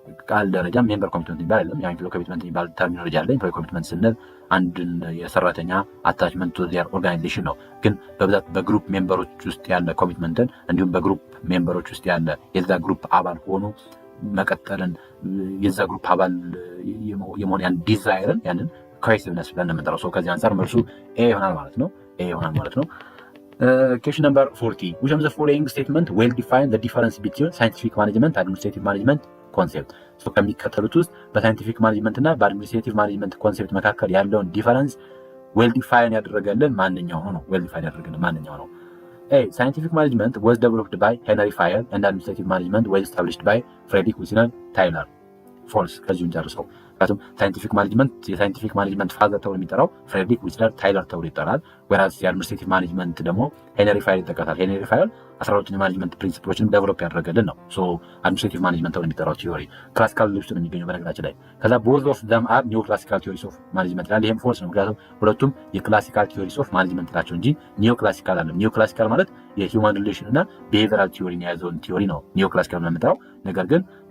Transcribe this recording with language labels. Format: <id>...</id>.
<am>ቃል ደረጃ ሜምበር ኮሚትመንት የሚባል አይደለም። ያው ኢምፕሎይ ኮሚትመንት የሚባል ተርሚኖሎጂ አለ። ኢምፕሎይ ኮሚትመንት ስንል አንድን የሰራተኛ</am> <en>አታችመንት ቱ ዚር ኦርጋናይዜሽን</en> <am>ነው። ግን በብዛት በግሩፕ ሜምበሮች ውስጥ ያለ ኮሚትመንትን እንዲሁም በግሩፕ ሜምበሮች ውስጥ ያለ የዛ ግሩፕ አባል ሆኖ መቀጠልን የዛ ግሩፕ አባል የመሆን ያን ዲዛይርን ያንን ኮሄሲቭነስ ብለን የምንጠራው ሰው ከዚህ አንጻር መልሱ ኤ ይሆናል ማለት ነው።</am> <en>Question number 40. Which of the following statement will define the difference between scientific management and administrative management concept?</en> <am>So ከሚከተሉት ውስጥ በሳይንቲፊክ ማኔጅመንት እና በአድሚኒስትሬቲቭ ማኔጅመንት ኮንሴፕት መካከል ያለውን ዲፈረንስ ዌል ዲፋይን ያደረገልን ማንኛው ነው?</am> <en>A. Scientific management was developed by Henry Fayol and administrative management was established by Frederick Wiesner Tyler.</en> <am>ፎልስ። ከዚሁን ጨርሰው ምክንያቱም የሳይንቲፊክ ማኔጅመንት ፋዘር ተብሎ የሚጠራው ፍሬድሪክ ዊስለር ታይለር ተብሎ ይጠራል። ወራስ የአድሚኒስትሬቲቭ ማኔጅመንት ደግሞ ሄንሪ ፋይል ይጠቀሳል። ሄንሪ ፋይል 12 የማኔጅመንት ፕሪንሲፕሎችን ዴቨሎፕ ያደረገልን ነው። ሶ አድሚኒስትሬቲቭ ማኔጅመንት ተብሎ የሚጠራው ቲዮሪ ክላሲካል ውስጥ ነው የሚገኘው በነገራችን ላይ። ከዛ</am> <en>ቦዝ ኦፍ ዘም አር ኒው ክላሲካል ቲዮሪስ ኦፍ ማኔጅመንት</en> <am>ይላል። ይሄም ፎልስ ነው። ምክንያቱም ሁለቱም የክላሲካል ቲዮሪስ ኦፍ ማኔጅመንት ናቸው እንጂ ኒዮ ክላሲካል አለ። ኒዮ ክላሲካል ማለት የሂውማን ሪሌሽን እና ቢሄቪራል ቲዮሪን የያዘውን ቲዮሪ ነው ኒዮ ክላሲካል ነው የምንጠራው። ነገር ግን</am>